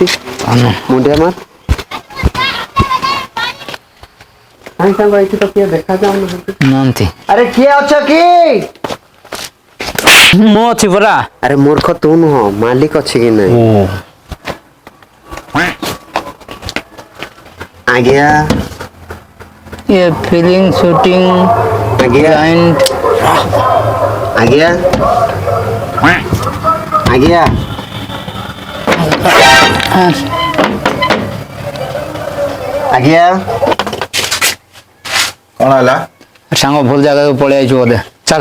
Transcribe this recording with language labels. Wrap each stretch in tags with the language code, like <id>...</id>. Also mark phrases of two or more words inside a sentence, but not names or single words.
<or>ମୁଣ୍ଡିଆ ମାର। କାଇଁ ସାଙ୍ଗ ଏଠି ତ କିଏ ଦେଖାଯାଉନାହାନ୍ତି? ନାହାନ୍ତି। ଆରେ କିଏ ଅଛ କି? ମୁଁ ଅଛି ପରା। ଆରେ ମୂର୍ଖ ତୁ ନୁହଁ ମାଲିକ ଅଛି କି ନାଇଁ? ଓ ଆଜ୍ଞା ये फिलिंग शूटिंग ଆଜ୍ଞା</or> <en>क्लाइंट</en> <or>ଆଜ୍ଞା ଆଜ୍ଞା ଆଜ୍ଞା କଣ ହେଲା? ସାଙ୍ଗ ଭୁଲ ଜାଗାକୁ ପଳେଇ ଆଇଛୁ ବୋଧେ। ଚାଲ।</or>